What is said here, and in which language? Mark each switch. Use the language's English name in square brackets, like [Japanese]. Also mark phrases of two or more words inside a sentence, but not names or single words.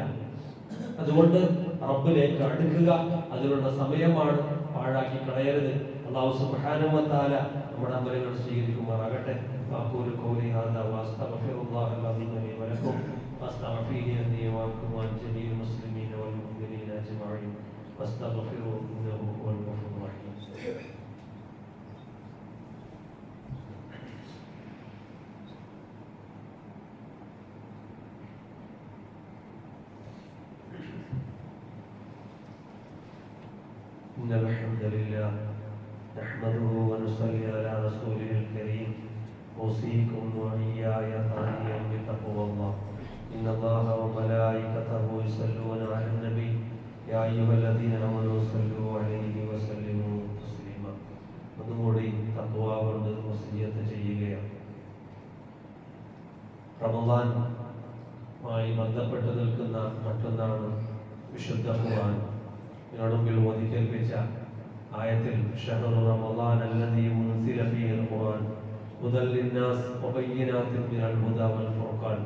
[Malayalam] അതുകൊണ്ട് റബ്ബിലേക്ക് അടുക്കുക, അതിനുള്ള സമയമാണ്, പാഴാക്കി കളയരുത്. [Arabic] الله سبحانه وتعالى [Malayalam] നമ്മുടെ അമലുകൾ സ്വീകരിക്കുമാറാകട്ടെ. [Arabic] أقول قولي هذا وأستغفر الله العظيم لي ولكم وأستغفره لي ولكم وجميع المسلمين والمؤمنين أجمعين وأستغفره إنه هو الغفور الرحيم. إن الحمد لله نحمده ونصلي على رسوله الكريم أوصيكم وإياي ثانيا بتقوى الله إن الله وملائكته يصلون على النبي يا أيها الذين آمنوا صلوا عليه وسلموا تسليما. [Malayalam] ഒന്നുകൂടി തഖ്വ കൊണ്ട് വസിയത്ത് ചെയ്യുകയാണ്. റമളാനുമായി ബന്ധപ്പെട്ട് നിൽക്കുന്ന മറ്റൊന്നാണ് വിശുദ്ധ ഖുർആൻ. മുൻപിൽ ഓതിക്കേൽപ്പിച്ച ആയത്തിൽ [Arabic] شهر رمضان الذي أنزل فيه القرآن هدى للناس وبينات من الهدى والفرقان.